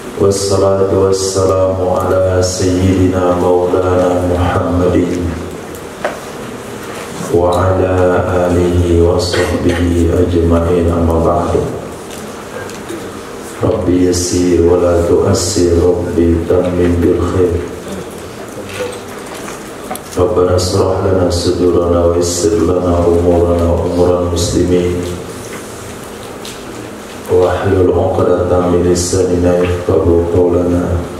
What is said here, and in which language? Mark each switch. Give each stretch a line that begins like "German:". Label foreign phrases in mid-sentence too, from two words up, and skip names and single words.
Arabic: والصلاة والسلام على سيدنا مولانا محمد وعلى آله وصحبه أجمعين، أما بعد. رب يسر ولا تعسر، رب تمم بالخير. ربنا اشرح لنا صدورنا ويسر لنا أمورنا وأمور المسلمين واحلل عقدة من لساننا يفقهوا قولنا.